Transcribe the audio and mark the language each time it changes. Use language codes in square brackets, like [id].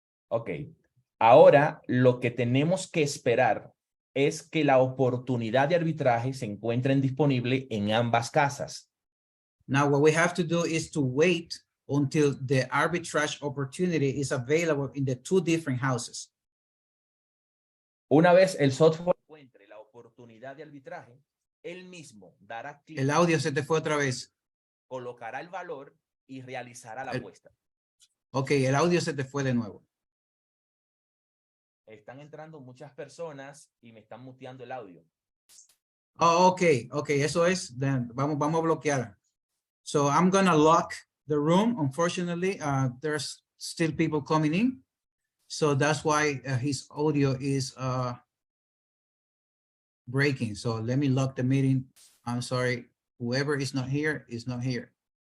[es] Ok. Ahora lo que tenemos que esperar es que la oportunidad de arbitraje se encuentre disponible en ambas casas. [en] Now, what we have to do is to wait until the arbitrage opportunity is available in the two different houses. [es] Una vez el software encuentre la oportunidad de arbitraje, él mismo dará clic, El audio se te fue otra vez. colocará el valor y realizará la apuesta. Ok, el audio se te fue de nuevo. Están entrando muchas personas y me están muteando el audio. Oh, ok, eso es. Then vamos a bloquear. [en] So I'm gonna lock the room. Unfortunately, there's still people coming in. So that's why his audio is breaking. So let me lock the meeting. I'm sorry. Whoever is not here is not here.